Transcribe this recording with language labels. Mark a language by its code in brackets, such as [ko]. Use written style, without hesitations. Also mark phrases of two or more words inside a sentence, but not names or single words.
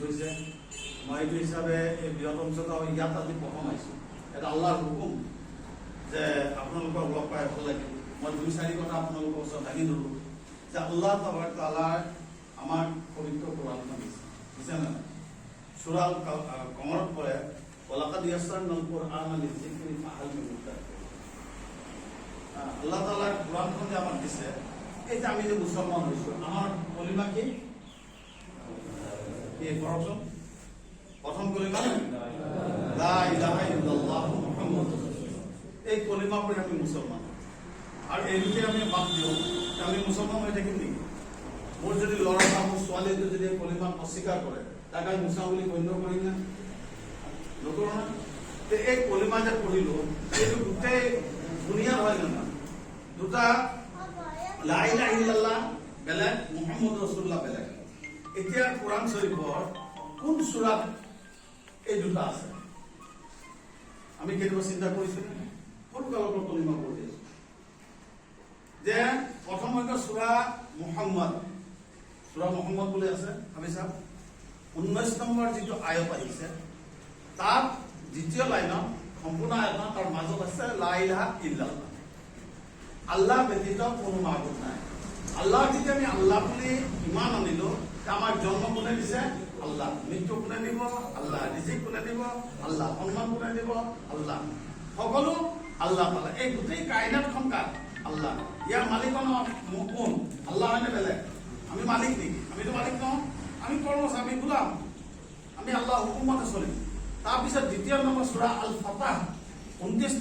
[as] থৈছে মই এইটো হিচাপে এই বৃহৎ অঞ্চলত ইয়াত আজি প্ৰথম আহিছোঁ এটা আল্লাহৰ হুকুম যে আপোনালোকক লগ পাই ভাল লাগিল মই ২-৪ কথা আপোনালোকৰ ওচৰত দাঙি ধৰিলোঁ যে আল্লাহ তাআলাই আমাক পবিত্ৰ কোৰআনখন দিছে দিছে নে সূৰা কমৰত পৰে [ar] ولقد يسرنا القرآن للذكر فهل من مدكر [as] আল্লাহ তাআলাৰ কোৰআনখন যে আমাক দিছে এই যে আমি যে মুছলমান হৈছোঁ আমাৰ কলিমা কি কৰকচোন প্ৰথম কলিমা [ar] لا إله إلا الله محمد رسول الله [as] এই কলিমা পঢ়ি আমি মুছলমান আৰু এই যদি আমি বাদ দিওঁ আমি মুছলমান হৈ থাকিম নেকি মোৰ যদি ল'ৰা বা মোৰ ছোৱালীটো যদি কলিমা অস্বীকাৰ কৰে তাক আমি মুছলমান বুলি গণ্য কৰিম নে নকৰোঁ না এই কলিমা যে পঢ়িলোঁ এইটো গোটেই দুনিয়াৰ হয় না দুটা [ar] لا إله إلا الله [as] বেলেগ [ar] محمد رسول الله [as] বেলেগ এতিয়া কোৰআন শৰীফৰ কোন সূৰাত এই দুটা আছে আমি কেতিয়াবা চিন্তা কৰিছোঁ সৰুকালৰ পৰা কলিমা পঢ়ি আছোঁ যে প্ৰথম হয়তো সূৰা মুহাম্মদ বুলি আছে আমি চাম 19 নম্বৰ যিটো আয়াত আহিছে তাত দ্বিতীয় লাইনত সম্পূৰ্ণ আয়াত তাৰ মাজত আছে [ar] لا إله إلا الله [as] আল্লাহ ব্যতীত কোনো মাবুদ নাই আল্লাহ যদি আমি আল্লাহ বুলি ইমান আনিলো আমাক জন্ম কোনে দিছে আল্লাহ মৃত্যু কোনে দিব আল্লাহ ৰিজিক কোনে দিব আল্লাহ সন্মান কোনে দিব আল্লাহ সকলো আল্লাহ তাআলা এই গোটেই কায়নাতখন কাৰ আল্লাহ ইয়াৰ মালিক কোন আল্লাহ হয়নে বেলেগ আমি মালিক নেকি আমিতো মালিক নহয় আমি কৰ্মচাৰী আমি গোলাম আমি আল্লাহ হুকুমতে চলিম তাৰপিছত দ্বিতীয় নম্বৰ সূৰা আল ফাতাহ 29